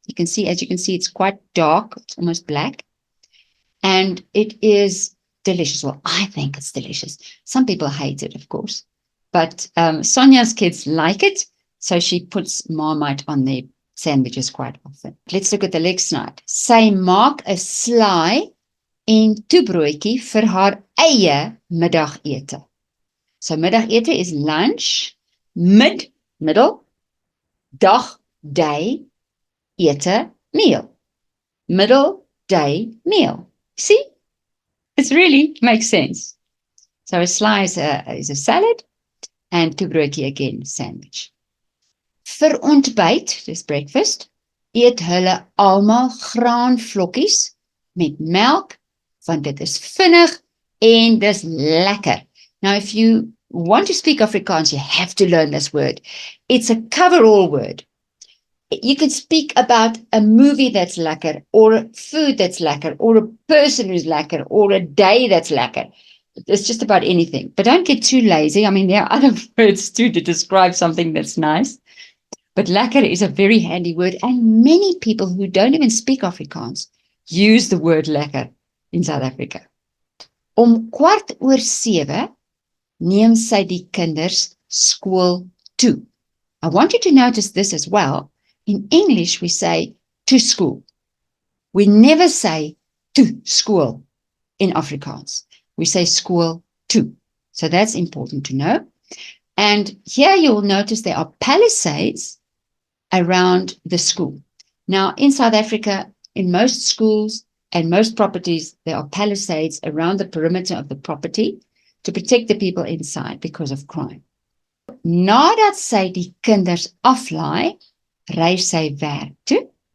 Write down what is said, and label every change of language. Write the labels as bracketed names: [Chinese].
[English] As you can see, it's quite dark. It's almost black. And it is delicious. Well, I think it's delicious. Some people hate it, of course. But Sonia's kids like it. So she puts Marmite on their sandwiches quite often. Let's look at the next slide. [Afrikaans] Sy maak 'n slaai en toebroodjie vir haar eie middagete. [English] So middagete is lunch, middle, dag, day, ete, meal. Middle, day, meal. See? It really makes sense. So a slaai is a salad and toebroodjie again, sandwich. [Afrikaans] Vir ontbyt, dis breakfast, eet hulle almal graanvlokkies met melk, want dit is vinnig en dis lekker. [English] Now, if you want to speak Afrikaans, you have to learn this word. It's a cover-all word. You can speak about a movie that's lekker, or a food that's lekker, or a person who's lekker, or a day that's lekker. It's just about anything. But don't get too lazy. I mean, there are other words too to describe something that's nice. But lekker is a very handy word, and many people who don't even speak Afrikaans use the word lekker in South Africa. [Afrikaans] Om 7:15 neem sy die kinders skool toe. [English] I want you to notice this as well. In English, we say to school. We never say to school in Afrikaans. We say school to. So that's important to know. And here you'll notice there are palisades around the school. Now, in South Africa, in most schools and most properties, there are palisades around the perimeter of the property to protect the people inside because of crime. [Afrikaans] Nadat sy die kinders aflaai, ry sy werk toe.